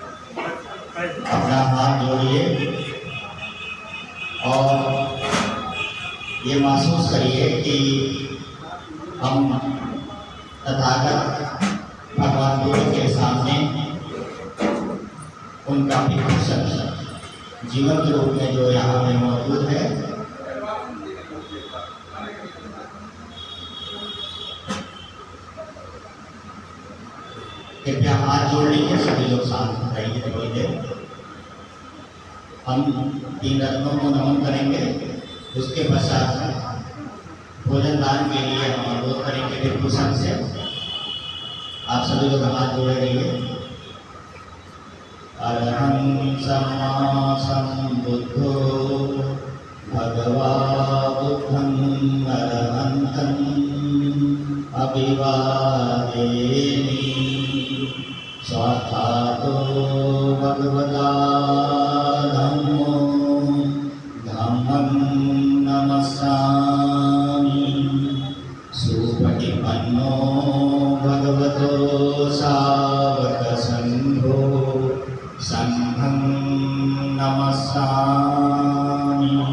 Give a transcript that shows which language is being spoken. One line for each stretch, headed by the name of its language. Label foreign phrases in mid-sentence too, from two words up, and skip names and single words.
Hindi: अपना हाथ जोड़िए और ये महसूस करिए कि हम तथागत भगवान बुद्ध के सामने उनका भिक्षु संघ जीवंत रूप में जो यहाँ में मौजूद है, कृपया हाथ जोड़ लीजिए। सभी लोग शांत रहिए थोड़ी देर। हम 3 रत्नों को नमन करेंगे, उसके पश्चात भोजन दान के लिए हम अनुरोध करेंगे भिक्षु संघ से। आप सभी लोग हाथ जोड़े रहिए।
Pali: अरहं सम्मा सम्बुद्धो भगवा बुद्धं अरहन्तं अभिवादेमि। स्वास्थातो भगवता धम्मो धम्मं नमस्सामि। सुपटिपन्नो भगवतो सावक संघो संघं नमस्सामि।